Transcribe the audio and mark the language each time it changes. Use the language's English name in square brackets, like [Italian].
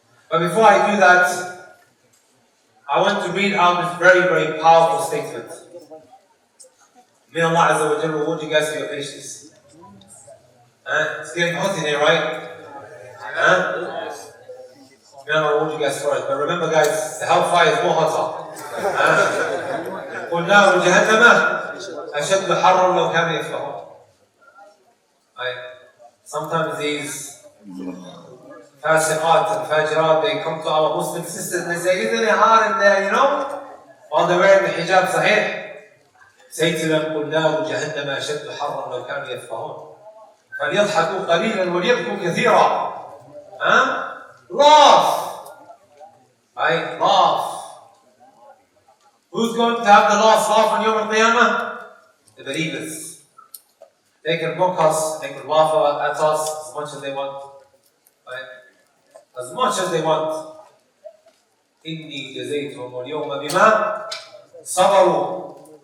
[English] But before I do that, I want to read out this very, very powerful statement. May Allah Azza wa Jalla reward you guys for your patience. It's getting hot in here, right? May Allah reward you guys for it. But remember guys, the hellfire is more hotter. [Arabic] قُلْ نَارُ جَهَنَّمَ أَشَدُّ حَرًّا لَوْ كَانُوا يَفْقَهُونَ. [English] Sometimes these Fasiqat and fajirat, they come to our Muslim sisters and they say, isn't it hard in there, you know? While they're wearing the hijab sahih. Say to them, [Arabic] قُلْ نَارُ جَهَنَّمَ أَشَدُّ حَرًّا لَوْ كَانُوا يَفْقَهُونَ فَلْيَضْحَكُوا قَلِيلًا وَلْيَبْكُوا كَثِيرًا. [English] Laugh. Right? Laugh. Who's going to have the last laugh on Yawm al-Qiyamah? The believers. They can mock us, they can laugh at us as much as they want. Right? As much as they want. [Arabic] إِنِّي جَزَيْتُهُمُ الْيَوْمَ بِمَا صَبَرُوا.